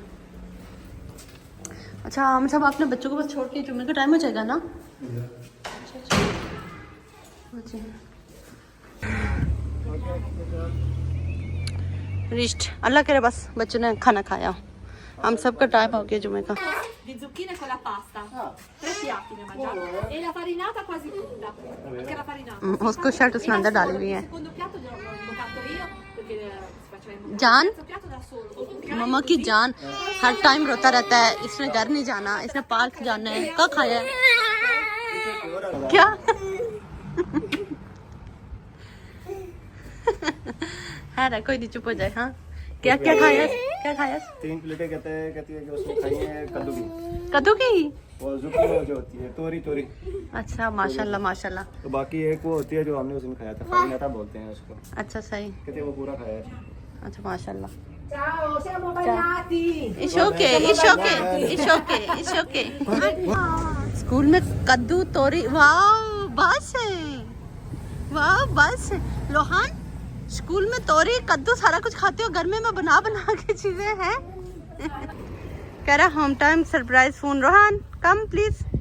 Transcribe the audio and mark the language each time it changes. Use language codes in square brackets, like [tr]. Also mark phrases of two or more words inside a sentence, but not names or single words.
[hi] अच्छा, हम सब अपने बच्चों को बस छोड़ के जुम्मे का टाइम हो जाएगा ना? अच्छा, रिस्ट अल्लाह करे बस बच्चों ने खाना खाया, हम सबका टाइम हो गया जुम्मे का। [it] Di zucchine con la pasta, 3 piatti ne mangiamo, e la farinata quasi tutta, perché la farinata. [hi] उसको शर्ट उसमें अंदर डाली हुई है। [it] Il secondo piatto gliel'ho imboccato io, perché facciamo [hi] जान, [it] il piatto da solo. [hi] मम्मा की जान हर टाइम रोता रहता है, इसने घर नहीं जाना, इसने पार्क जाना है। कब खाया है क्या? है ना, कोई नहीं, चुप हो जाए। हाँ, क्या क्या खाया? क्या खाया? 3 प्लेटें कहती है कि उसमें खाई है कद्दू की, कद्दू की। और जुकनी जो होती है तोरी। अच्छा माशाल्लाह माशाल्लाह। तो बाकी एक वो होती है जो हमने उस दिन खाया था, फरिनाता बोलते हैं उसको, अच्छा सही। कहते हैं वो पूरा खाया है। अच्छा माशाल्लाह। [it] Ciao, siamo bagnati. [en] it's okay it's okay it's okay it's okay. [hi] स्कूल में कद्दू तोरी, वाह बस है, वाह बस है। लोहान स्कूल में तोरी कद्दू सारा कुछ खाते हो, घर में मैं बना के चीजें हैं। कह रहा [en] home time surprise phone. [hi] रोहान [en] come please.